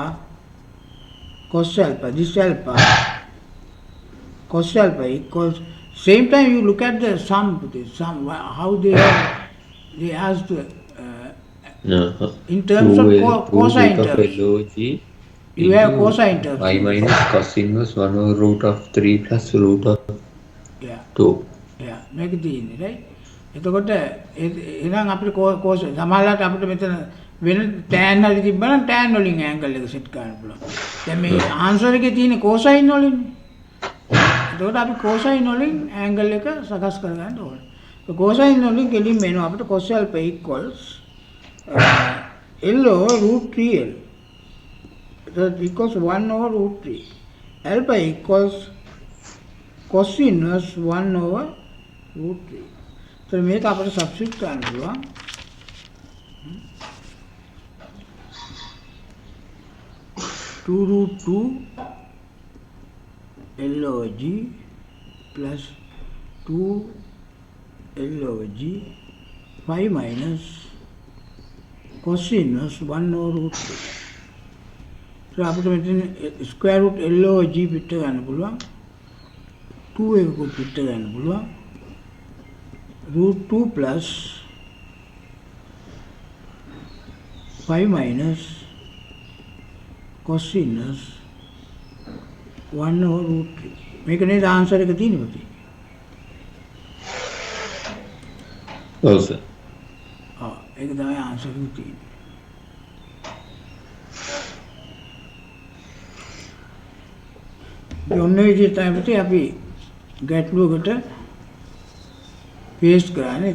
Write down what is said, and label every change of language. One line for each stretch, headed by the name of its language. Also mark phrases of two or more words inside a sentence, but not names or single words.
English: Cos alpha, this alpha, cos alpha equals, same time you look at the sum, how they asked in terms of cosine terms. You have cosine terms. Y minus cos inverse 1 over root of 3 plus root of 2. Yeah, make it easy, right?
Sinhala: එතකොට එහෙනම් අපිට කෝස් සමහරවිට අපිට මෙතන වෙන tan හරි තිබ්බනම් tan වලින් angle එක set කරන්න පුළුවන්. දැන් මේ answer එකේ තියෙන cosine වලින්. එතකොට අපි cosine වලින් angle එක සකස් කරගන්න ඕනේ. So cosine වලින් කෙලින්ම එනවා අපිට
English: cos alpha equals L over root 3L. That equals 1 over root 3. Alpha equals cos inverse 1 over root 3.
Sinhala: So මේක අපිට substitute කරන්න පුළුවන්.
English: Two root 2 L over G plus 2 L over G 5 minus cos inverse 1 over root 3.
Sinhala: So අපිට මෙතන
English: square root L over G
Sinhala: පිට ගන්න පුළුවන්. 2 එකකුත් පිට ගන්න පුළුවන්.
English: Root 2 plus 5 minus cos inverse 1 over root 3.
Sinhala: මේක නේද ආන්සර් එක තියෙන්නේ පුතේ? ඔව් සර්. ඒක තමයි ආන්සර් එක තියෙන්නේ. ඔන්න විදිහට තමයි අපි ගැටලුවකට පේස්ට් කරන්නේ.